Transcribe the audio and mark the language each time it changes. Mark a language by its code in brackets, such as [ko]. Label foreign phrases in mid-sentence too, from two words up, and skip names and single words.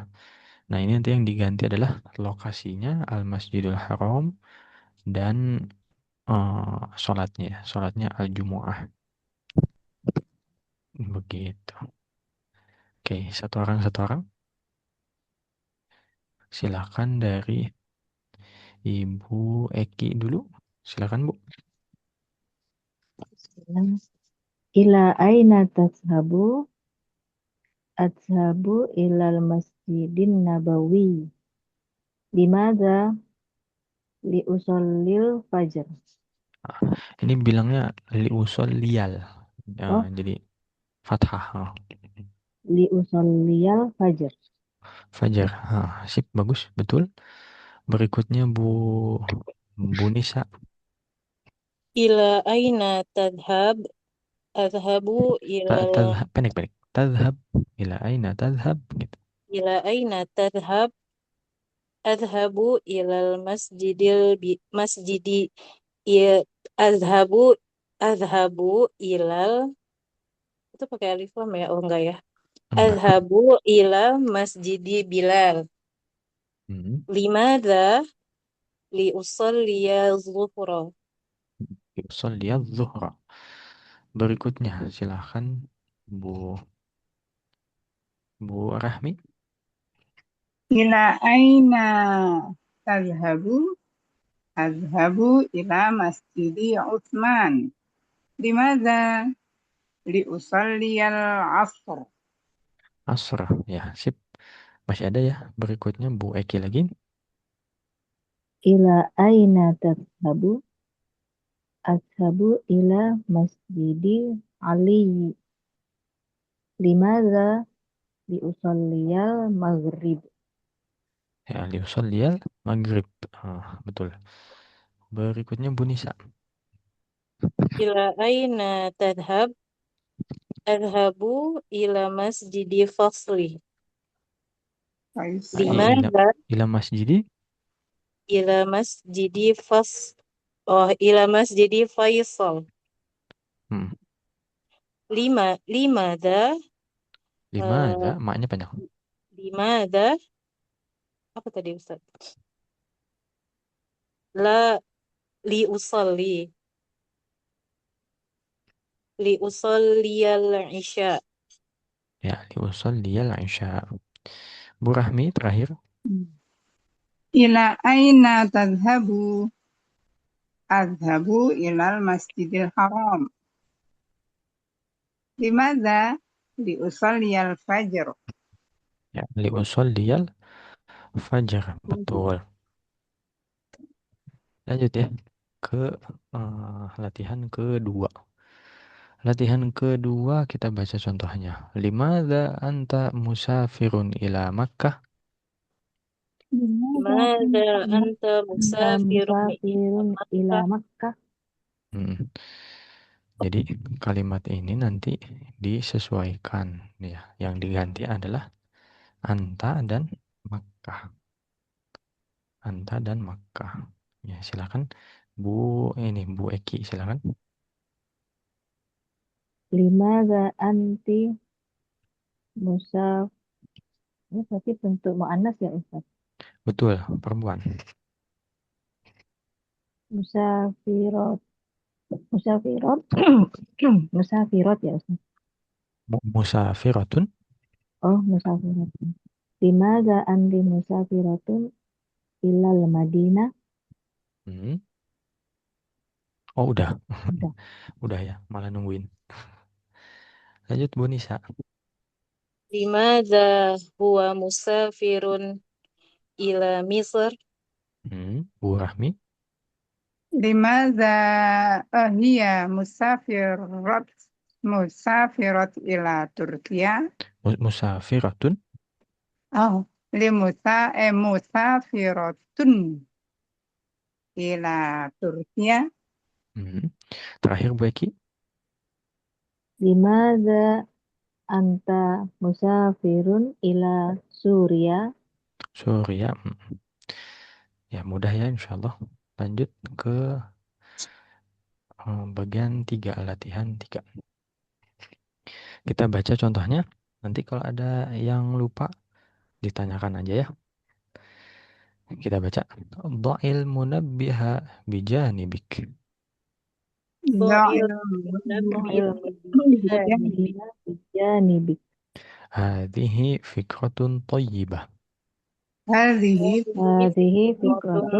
[id] Nah, ini nanti yang diganti adalah lokasinya Al-Masjidil Haram dan sholatnya Al-Jumu'ah. Begitu. Oke, satu orang. Silakan dari Ibu Eki dulu. Silakan, Bu. [ar] إلى أين تذهب. أذهب إلى المسجد النبوي. لماذا لأصلي الفجر. [id] Ini bilangnya liusalliyal. Oh, Jadi fathah. [ar] لأصلي الفجر. [id] Fajar. Sip, bagus, betul. Berikutnya Bu Nisa. [ar] إلى أين تذهب. أذهب إلى [id] Pendek-pendek. [ar] تذهب إلى أين تذهب gitu. إلى أين تذهب. أذهب إلى المسجد ya أذهب أذهب إلى [id] itu pakai alif lam ya? Oh enggak ya. Enggak. [ar] أذهب إلى مسجد بلال. Hmm. لماذا لأصلي الظهر. يصلي الظهر. [id] Berikutnya silahkan Bu Bu Rahmi. [ar] إلى أين تذهب? أذهب إلى مسجد عثمان. لماذا؟ لأصلي العصر. [id] Asr. Ya, sip. Masih ada ya. Berikutnya Bu Eki lagi. [ar] إلى أين تذهب. أذهب إلى مسجد علي. لماذا لأصلي المغرب. [id] Ya, [ar] لأصلي المغرب. [id] Betul. Berikutnya Bu Nisa. [ar] إلى أين تذهب. أذهب إلى مسجد فصلي. Ila, Limadha إلى مسجد. إلى مسجد فص أوه إلى مسجد فيصل. Hmm. Limadha لما ذا, eh [id] maknya panjang. limadha apa tadi Ustaz? [ar] لا لأصلي لأصلي العشاء. [id] Ya, [ar] لأصلي العشاء. [id] Bu Rahmi terakhir. [ar] إلى أين تذهب? أذهب إلى المسجد الحرام. لماذا؟ لأصلي الفجر. [id] Ya, [ar] لأصلي الفجر. [id] Betul. Lanjut ya ke latihan kedua. Latihan kedua kita baca contohnya. [ar] لماذا أنت مسافر إلى مكة? Limada لماذا أنت anta مسافر إلى مسافر إلى Makkah? Makkah. Hmm. [id] Jadi kalimat ini nanti disesuaikan ya. Yang diganti adalah anta dan Makkah. Anta dan Makkah. Ya, silakan Bu Eki, silakan. [ar] لماذا أنتِ مساف. [id] Ini berarti bentuk mu'annas ya Ustaz. Betul, perempuan. [ar] Musafirot. مسافرة. مسافرة يا أستاذ. Musafiratun. Oh, musafirot. لماذا أنتِ مسافرة إلى المدينة. [id] Hmm. Oh, udah. Udah. Udah ya, malah nungguin. Lanjut Bu Nisa. [ar] لماذا هو مسافر إلى مصر? [id] Bu Rahmi. [ar] لماذا هي مسافرة إلى تركيا. Musafiratun. Oh, مسافرة إلى تركيا. [id] Terakhir Bu Eki. [ar] لماذا أنت مسافر إلى سوريا. [id] Surya. Ya, mudah ya [ar] إن شاء الله. [id] Lanjut ke bagian 3, latihan 3. Kita baca contohnya. Nanti kalau ada yang lupa, ditanyakan aja ya. Kita baca. [ar] ضع المنبه بجانبك. Do'il Dha'il المنبه بجانبك. مؤمنة بجانبك. هذه فكرة طيبة. hadhihi Hadhihi Fikratun